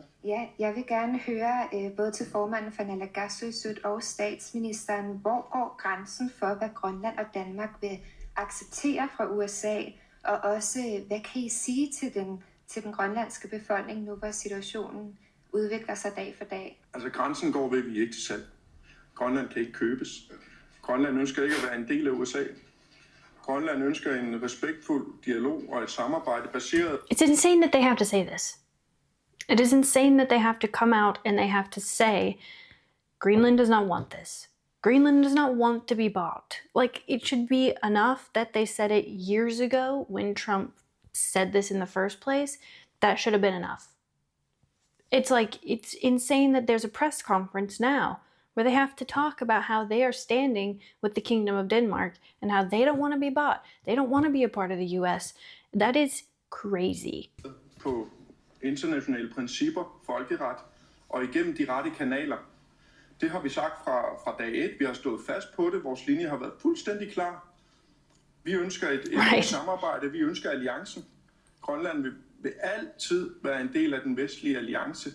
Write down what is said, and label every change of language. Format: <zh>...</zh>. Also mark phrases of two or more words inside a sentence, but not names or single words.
<da>Ja, jeg vil gerne høre både til formanden for Naalakkersuisut og statsministeren, hvor går grænsen for, hvad Grønland og Danmark vil acceptere fra USA, og også, hvad kan I sige til den grønlandske befolkning nu, hvor situationen udvikler sig dag for dag? Altså grænsen går ved, at vi er ikke til salg. Grønland kan ikke købes. Grønland ønsker ikke at være en del af USA. Grønland ønsker en respektfuld dialog og et samarbejde baseret.</da> <en>It's insane that they have to say this. It is insane that they have to come out and they have to say, Greenland does not want this. Greenland does not want to be bought. Like, it should be enough that they said it years ago when Trump said this in the first place. That should have been enough. It's insane that there's a press conference now where they have to talk about how they are standing with the Kingdom of Denmark and how they don't want to be bought. They don't want to be a part of the US. That is crazy.</en> <da>På internationale principper, folkeret og igennem de rette kanaler. Det har vi sagt fra dag 1. Vi har stået fast på det. Vores linje har været fuldstændig klar. Vi ønsker et samarbejde. Vi ønsker alliancen. Grønland vil altid være en del af den vestlige alliance.</da>